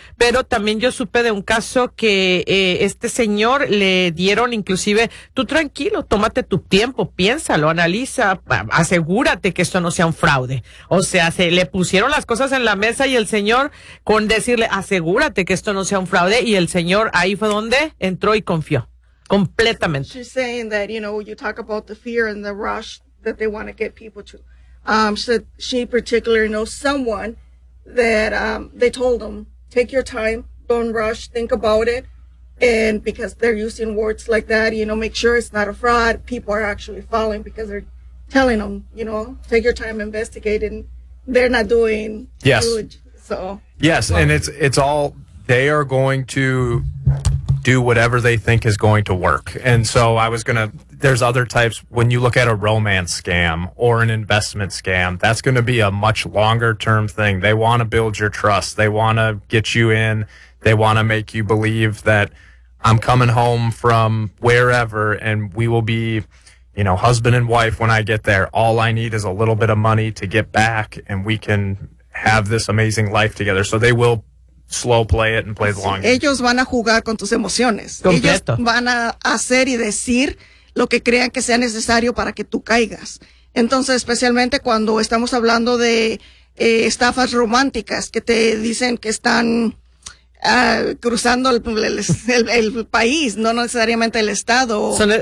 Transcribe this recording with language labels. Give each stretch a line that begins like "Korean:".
Spanish: Pero también yo supe de un caso que este señor le dieron, inclusive, tú tranquilo, tómate tu tiempo, piénsalo, analiza, asegúrate que esto no sea un fraude. O sea, se le pusieron las cosas en la mesa y el señor, con decirle, asegúrate que esto no sea un fraude, y el señor ahí fue donde entró y confió. Completamente.
English: She's saying that, you know, you talk about the fear and the rush that they want to get people to. She particularly knows someone that they told them, take your time, don't rush, think about it. And because they're using words like that, you know, make sure it's not a fraud. People are actually falling because they're telling them, you know, take your time, investigate, and they're not doing huge. So. Yes, and it's all, they are going to... do whatever they think is going to work. And so there's other types. When you look at a romance scam or an investment scam, that's going to be a much longer term thing. They want to build your trust. They want to get you in. They want to make you believe that I'm coming home from wherever and we will be, you know, husband and wife when I get there. All I need is a little bit of money to get back and we can have this amazing life together. So they will slow play it and play the long game.
Spanish: Ellos van a jugar con tus emociones. Completo. Ellos van a hacer y decir lo que crean que sea necesario para que tú caigas. Entonces, especialmente cuando estamos hablando de estafas románticas que te dicen que están cruzando el país, no necesariamente el estado.